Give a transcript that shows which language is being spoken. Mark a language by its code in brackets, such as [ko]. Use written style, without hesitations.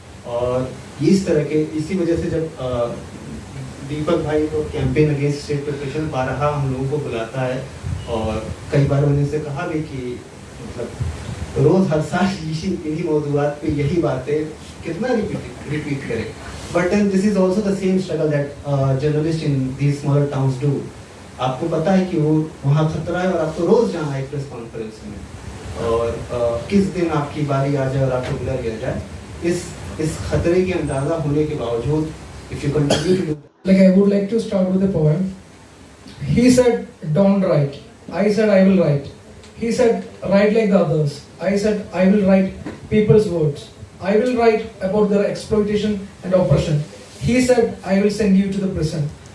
[hi] और इस तरह के, इसी वजह से जब दीपक भाई को कैंपेन अगेंस्ट स्टेट प्रिपरेशन बारहा हम लोगों को बुलाता है, और कई बार मैंने से कहा भी कि मतलब रोज हर साल इन्हीं मौजूदात पे यही बातें कितना रिपीट करें। [en] But then this is also the same struggle that journalists in these smaller towns do. [hi] आपको पता है कि वो वहाँ खतरा है और आपको रोज जाना है प्रेस कॉन्फ्रेंस में, और किस दिन आपकी बारी आ जाए और आपको बुला लिया जाए, इस खतरे के अंदाजा होने के बावजूद [en] if you continue to do that. Like I would like to start with a poem. He said, "Don't write." I said, "I will write." He said, "Write like the others." I said, "I will write people's words. I will write about their exploitation and oppression." He said, "I will send you to the prison."